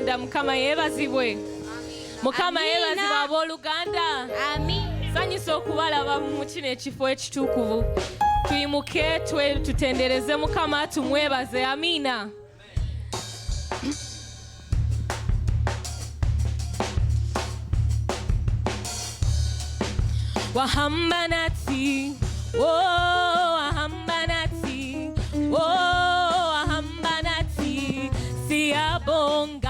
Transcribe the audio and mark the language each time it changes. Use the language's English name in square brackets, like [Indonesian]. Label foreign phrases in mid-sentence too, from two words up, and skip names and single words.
[Ganda] Mukama yebazibwe. Mukama yebazibwe abooluganda. Amin. Sanyusa okubalaba mu kino ekifo ekitukuvu. Tuyimuke tutendereze Mukama tumwebaze. Amina. [Zulu] Wahamba nati, oh wahamba nati, oh wahamba nati, siyabonga.